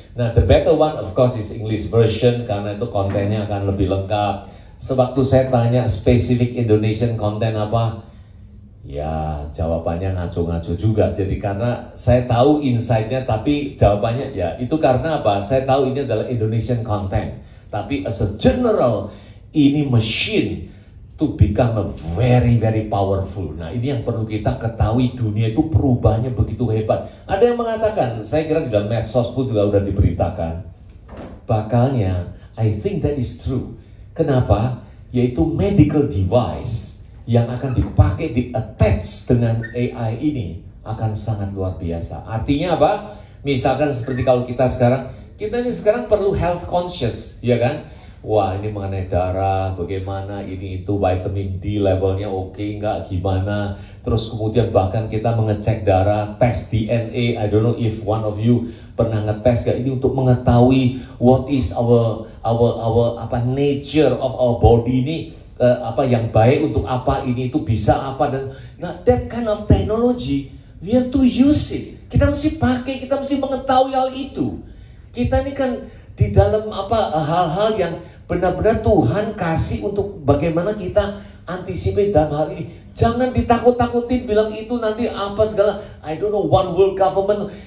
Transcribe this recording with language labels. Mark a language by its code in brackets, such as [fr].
[en] Nah, the better one of course is English version [id] karena itu kontennya akan lebih lengkap. Sewaktu saya tanya spesifik Indonesian content apa, ya jawabannya ngaco-ngaco juga. Jadi karena saya tahu insight-nya, tapi jawabannya ya itu karena apa? Saya tahu ini adalah Indonesian content. Tapi [en] as a general, ini machine to become a very powerful. [id] Nah, ini yang perlu kita ketahui, dunia itu perubahannya begitu hebat. Ada yang mengatakan, saya kira di dalam medsos pun juga sudah diberitakan, bakalnya, [en] I think that is true. [id] Kenapa? Yaitu medical device yang akan dipakai di-attach dengan AI ini akan sangat luar biasa. Artinya apa? Misalkan seperti kalau kita ini sekarang perlu [en] health conscious, [id] ya kan? Wah, ini mengenai darah, bagaimana ini itu, vitamin D levelnya oke nggak, gimana. Terus kemudian bahkan kita mengecek darah, tes DNA. [en] I don't know if one of you [id] pernah ngetes nggak ini untuk mengetahui [en] what is our nature of our body [id] ini, yang baik untuk apa, ini itu bisa apa. Dan nah, [en] that kind of technology we have to use it. [id] Kita mesti pakai, kita mesti mengetahui hal itu. Kita ini kan di dalam hal-hal yang benar-benar Tuhan kasih untuk bagaimana kita anticipate dalam hal ini. Jangan ditakut-takutin bilang itu nanti apa segala, [en] I don't know, one world government.